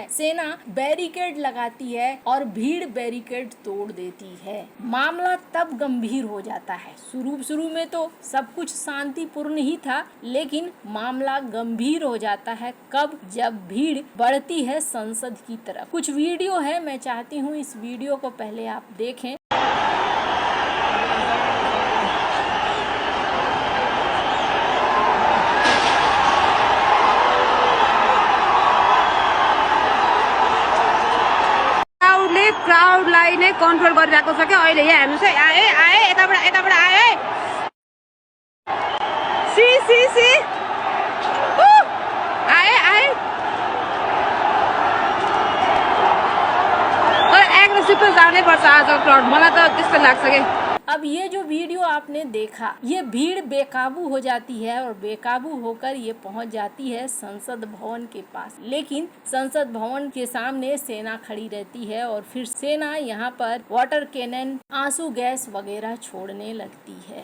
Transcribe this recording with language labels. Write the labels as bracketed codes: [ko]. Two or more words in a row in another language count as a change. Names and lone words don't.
[hi] सेना बैरिकेड लगाती है और भीड़ बैरिकेड तोड़ देती है। मामला तब गंभीर हो जाता है। शुरू में तो सब कुछ शांतिपूर्ण ही था, लेकिन मामला गंभीर हो जाता है कब? जब भीड़ बढ़ती है संसद की तरफ। कुछ वीडियो है, मैं चाहती हूँ इस वीडियो को पहले आप देखें। [ne] क्राउडलाई नै कन्ट्रोल गरिरहेको छ क्या अहिले। यहाँ हेर्नुहोस् है, आए यताबाट आए। सी आए तर एग्रेसिभ त जानै पर्छ आज क्राउड, मलाई त त्यस्तो लाग्छ कि। [hi] अब ये जो वीडियो आपने देखा, ये भीड़ बेकाबू हो जाती है, और बेकाबू होकर ये पहुंच जाती है संसद भवन के पास। लेकिन संसद भवन के सामने सेना खड़ी रहती है, और फिर सेना यहाँ पर [en] water cannon, [hi] आंसू गैस वगैरह छोड़ने लगती है।